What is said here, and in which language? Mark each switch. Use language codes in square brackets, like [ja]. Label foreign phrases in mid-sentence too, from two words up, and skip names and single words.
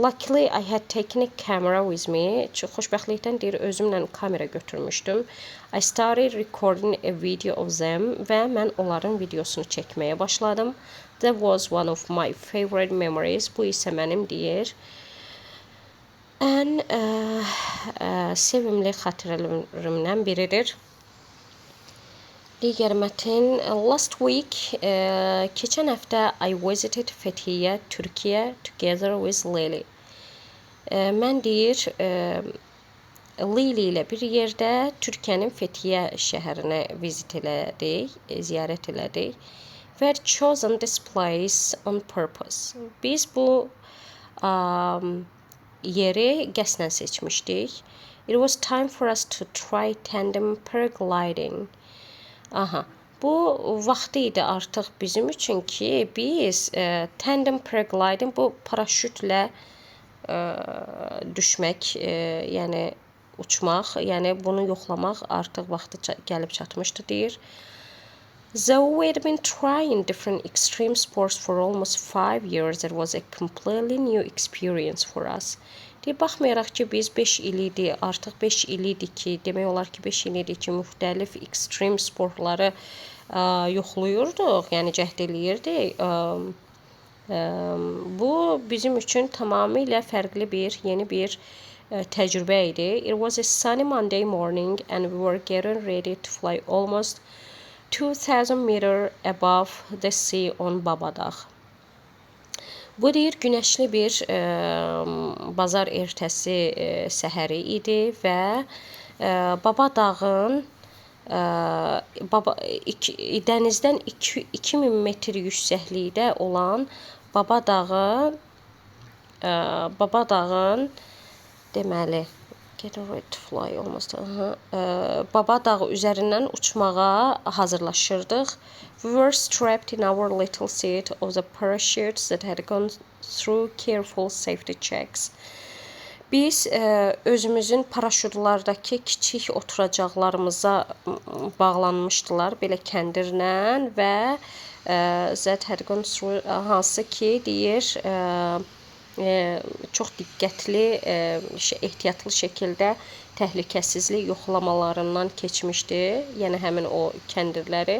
[en] Luckily, I had taken a camera with me. [az] Çox xoşbəxtlikdən deyir, özümlə kamera götürmüşdüm. [en] I started recording a video of them [az] və mən onların videosunu çəkməyə başladım. [en] That was one of my favorite memories. [az] Bu isə mənim deyir ən sevimli xatirələrimdən biridir. Digər mətin, [en] last week, [az] keçən həftə [en] I visited Fethiye, Türkiye, together with Lily. [az] Mən deyir, Lily ilə bir yerdə Türkiyənin Fethiye şəhərinə vizit elədik, ziyarət elədik. [en] We had chosen this place on purpose. [az] Biz bu yeri qəsdən seçmişdik. [en] It was time for us to try tandem paragliding. [az] Aha, bu vaxtı idi artıq bizim üçün ki, biz [en] tandem paragliding, [az] bu paraşütlə düşmək, yəni uçmaq, yəni bunu yoxlamaq artıq vaxtı gəlib çatmışdı deyir. [en] Though we had been trying different extreme sports for almost 5 years, it was a completely new experience for us. [az] Deyir, baxmayaraq ki, biz 5 il idi, artıq 5 il idi ki, demək olar ki, 5 il idi ki, müxtəlif ekstrem sportları yoxluyurduq, yəni cəhd eləyirdik. Bu bizim üçün tamamilə fərqli yeni bir təcrübə idi. [en] It was a sunny Monday morning and we were getting ready to fly almost 2000 meter above the sea on Babadağ. [az] Bu deyir, günəşli bir bazar ertəsi səhəri idi və Babadağın dənizdən 2000 metr yüksəklikdə olan Babadağın deməli [en] get ready to fly almost. [az] Babadağ üzərindən uçmağa hazırlaşırdıq. [en] We were strapped in our little seat of the parachutes that had gone through careful safety checks. [az] Biz özümüzün paraşütlardakı kiçik oturacaqlarımıza bağlanmışdılar belə kəndirlə və [en] that had gone through, [az] hansı ki deyir, çox diqqətli, ehtiyatlı şəkildə təhlükəsizlik yoxlamalarından keçmişdi, yəni həmin o kəndirləri.